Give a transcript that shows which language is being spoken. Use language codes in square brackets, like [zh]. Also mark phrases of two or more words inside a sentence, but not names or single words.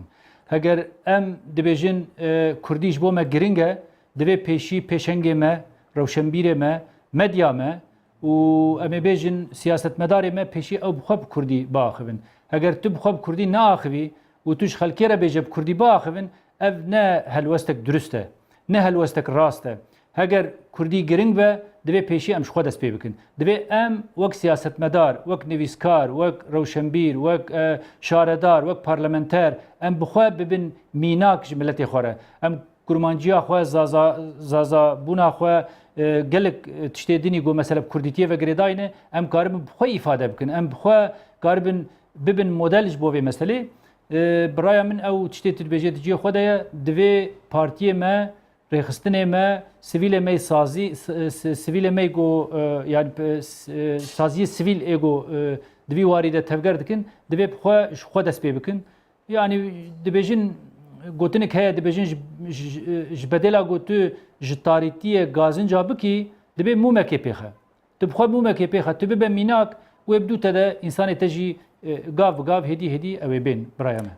[ku] Heger em dibêjin Kurdî ji bo me giring e, divê pêşengê me, rewşenbîrê me, medya me û em ê bêjin siyasetmedarê me pêşî ew bi xwe bi Kurdî biaxivin. Heger tu bi xwe bi Kurdî naaxivî û tu ji xelkê re bêje bi Kurdî biaxivin, ev ne helwestek durist e, ne helwestek rast e. هەگەر کوردی گرنگ بە دەبێ پێشی ئەم خۆ دەست پێ بکەن دەبێ ئەم وەک سیاستمەدار وەک نویسکار وەک ڕەوشەمبیر وەک شارەدار وەک پارلەمەنتەر ئەم بخوا ببن میناک ji milletê xwe re ئەم kurmanciya xwe zazabûna xwe gelek tiştê dinî got mesela kurdîtiye ve girêdayîne em karibin bixwe îfade bikin em bixwe karibin bibin model ji bo vê meselê biraya min ew tiştê tu dibêje di ciyê xwe de ye divê partiyê me rêxistinê me sivîlê me sazî sivîlê me got yani saziyê sivîl ê got di vî warî de tevger dikin divê bixwe ji xwe dest pê bikin yani dibêjin gotinek heye dibêjin ji bedêla got tu ji tarîtiyê gazinca bikî dibê mûmekê pêxe tu bixwe mûmekê pêxe tu bibe mînak wê bidû te de însanê te jî gav bi gav hêdî hêdî ew ê bên biraya me